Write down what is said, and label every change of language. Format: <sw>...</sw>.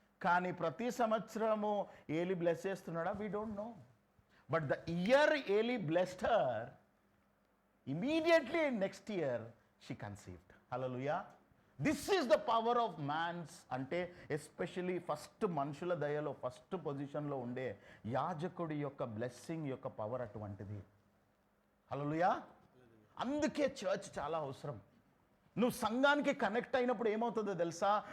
<te>కానీ ప్రతి సంవత్సరము ఏలి బ్లెస్ చేస్తున్నాడా?</te> <en>We don't know. But the year Eli blessed her, immediately next year she conceived. Hallelujah. This is the power of man's,</en> <te>అంటే especially first మనుషుల దయలో first పొజిషన్లో ఉండే యాజకుడి యొక్క బ్లెస్సింగ్ యొక్క పవర్ అటువంటిది. హల్లెలూయా. అందుకే చర్చ్ చాలా అవసరం. నువ్వు సంఘానికి కనెక్ట్ అయినప్పుడు ఏమవుతుందో తెలుసా?</te>